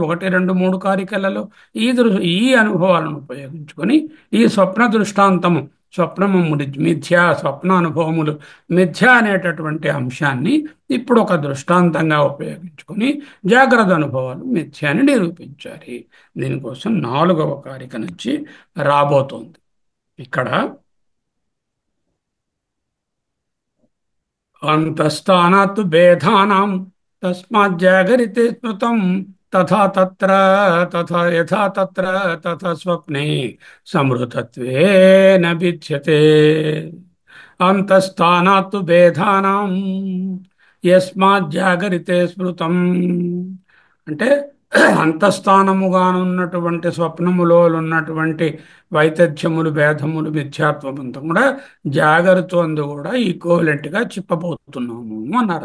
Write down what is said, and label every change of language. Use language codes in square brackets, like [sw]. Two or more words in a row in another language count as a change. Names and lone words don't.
[te] ఒకటి, రెండు, మూడు కారికలలో ఈ అనుభవాలను ఉపయోగించుకొని ఈ స్వప్న దృష్టాంతము, స్వప్నము మిథ్య, స్వప్న అనుభవములు మిథ్య అనేటటువంటి అంశాన్ని ఇప్పుడు ఒక దృష్టాంతంగా ఉపయోగించుకొని జాగ్రత్త అనుభవాలు మిథ్య అని నిరూపించాలి. దీనికోసం నాలుగవ కారిక నుంచి రాబోతోంది. [sa] ఇక్కడ అంతస్థానాత్ భేదానాం తస్మాజ్జాగరితే స్మృతం తథా తత్ర తథా యథా తత్ర తథా స్వప్నే సమృతత్వేన భిద్యతే. అంతస్థానాత్ భేదానాం యస్మాజ్జాగరితే స్మృతం [te] అంటే అంతఃస్థానముగానున్నటువంటి స్వప్నములో ఉన్నటువంటి వైతథ్యములు, భేదములు, మిథ్యాత్వమంతా కూడా జాగ్రత్త అందు కూడా ఈక్వలెంట్గా చెప్పబోతున్నాము అన్నారు.